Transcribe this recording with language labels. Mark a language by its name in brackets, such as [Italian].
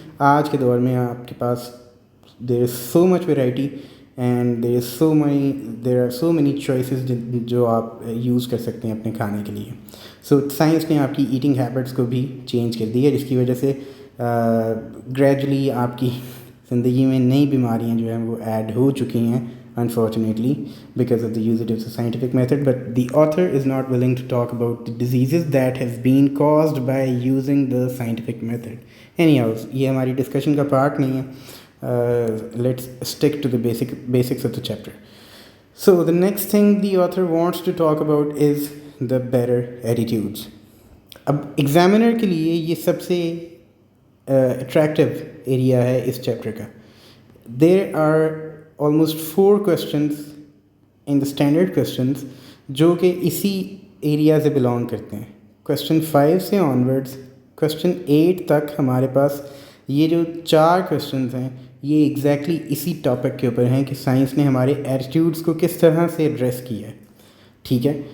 [Urdu] آج کے دور میں آپ کے پاس [English] there is so much variety and there are so many choices [Urdu] جو آپ یوز کر سکتے ہیں اپنے کھانے کے لیے. سو سائنس نے آپ کی ایٹنگ ہیبٹس کو بھی چینج کر دی ہے جس کی وجہ سے گریجولی آپ کی زندگی میں نئی بیماریاں جو ہیں وہ ایڈ ہو چکی ہیں [English] unfortunately because of the usage of the scientific method. But the author is not willing to talk about the diseases that have been caused by using the scientific method. [Urdu] Anyhow, یہ ہماری discussion کا part نہیں ہے. [English] Let's stick to the basics of the chapter. So the next thing the author wants to talk about is the better attitudes. [Urdu] اب examiner کے لیے یہ سب سے اٹریکٹیو ایریا ہے اس چیپٹر کا. [English] There are almost 4 questions in the standard questions [Urdu] جو کہ اسی ایریا سے بلانگ کرتے ہیں. Question 5 سے آنورڈس Question 8 تک ہمارے پاس یہ جو 4 questions ہیں یہ ایگزیکٹلی اسی ٹاپک کے اوپر ہیں کہ سائنس نے ہمارے ایٹیٹیوڈس کو کس طرح سے ایڈریس کیا ہے. ٹھیک ہے.